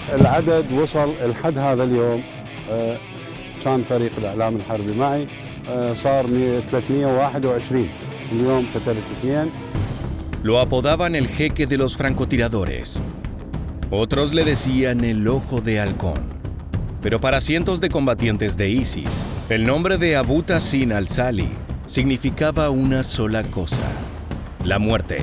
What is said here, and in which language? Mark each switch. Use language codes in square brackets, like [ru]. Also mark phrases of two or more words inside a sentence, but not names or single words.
[ar] العدد وصل لحد هذا اليوم. كان فريق الإعلام الحربي معي، صار 321. اليوم قتلت 2. [es] Lo apodaban el jeque de los francotiradores. Otros le decían el ojo de halcón. Pero para cientos de combatientes de ISIS, el nombre de Abu Tassin al-Sali significaba una sola cosa: la muerte.